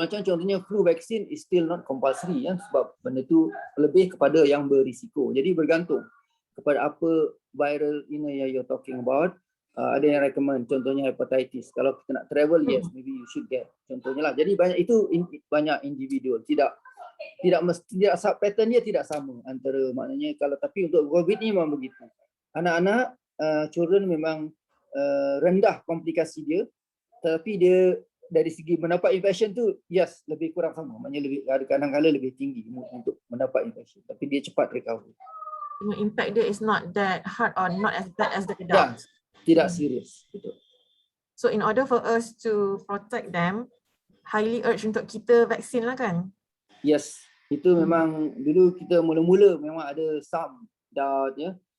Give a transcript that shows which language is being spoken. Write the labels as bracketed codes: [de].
[ms] Macam contohnya [en] flu vaccine is still not compulsory [ms] ya, sebab benda tu lebih kepada yang berisiko. Jadi bergantung kepada apa viral ini yang [en] you're talking about, [ms] ada yang recommend, contohnya hepatitis. Kalau kita nak travel, [en] yes, maybe you should get. [ms] Contohnya lah. Jadi banyak itu banyak individual. Tidak pattern dia tidak sama antara, maknanya kalau, tapi untuk COVID ni memang begitu. Anak-anak, [en] children [ms] memang rendah komplikasi dia, tapi dia dari segi mendapat infection tu, yes, lebih kurang sama. Maknanya lebih, kadang-kadang lebih tinggi untuk mendapat infection, tapi dia cepat recover. [en] Impact dia is not that hard or not as bad as the adults. [ms] Ya, tidak serius. Betul. [en] So in order for us to protect them, highly urge [ms] untuk kita vaksin lah kan? Yes, itu memang dulu kita mula-mula memang ada [en] some doubt, [ms] ya.